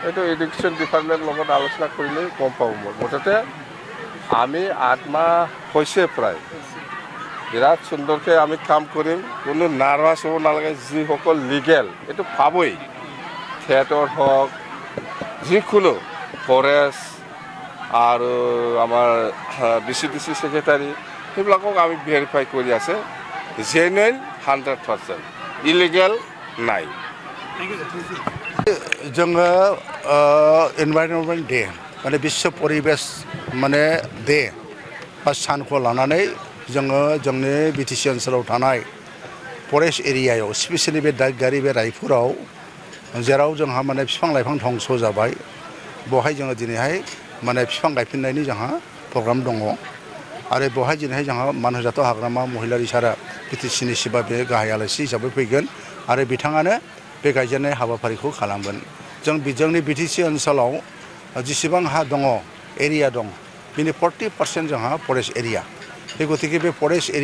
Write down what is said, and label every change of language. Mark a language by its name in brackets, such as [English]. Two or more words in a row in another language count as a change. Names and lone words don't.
[Assamese] এইটো [English] education department [Assamese] লগত আলোচনা কৰিলে গম পাব মই মুঠতে আমি 8 মাহ হৈছে প্ৰায় বিৰাট সুন্দৰকৈ আমি কাম কৰিম কোনো নাৰ্ভাছ হ'ব নালাগে যিসকল লিগেল এইটো পাবই থিয়েটাৰ হওক যিকোনো ফৰেষ্ট আৰু আমাৰ BCDC ছেক্ৰেটাৰী সেইবিলাকক আমি ভেৰিফাই কৰি আছে জেনুইন 100% ইলিগেল নাই [Bodo] जोङो [English] environment day [Bodo] माने विश्व परिबेश माने डे बा सानखौ लानानै जोङो जोंनि बिटिसि ओनसोलाव थानाय फरेस्ट एरियायाव स्पेसियेलि बे दागगारि बे रायपुराव जेराव जोंहा माने बिफां लाइफां धंस जाबाय बहाय जोङो दिनैहाय माने बिफां गायफिननायनि जोंहा प्रग्राम दङ आरो बहाय दिनैहाय जोंहा मान होजाथाव हाग्रामा महिलारि सारा बिटिसिनि सिबा बे गाहाय आलासि हिसाबै फैगोन आरो बिथाङानो बे गायजेननाय हाबाफारिखौ खालामगोन जोंनि बिटिसि ओनसोलाव जेसेबां हा दङ एरिया दं बिनि 40% जोंहा [English] forest area [Bodo] बे गतिके बे फरेस्ट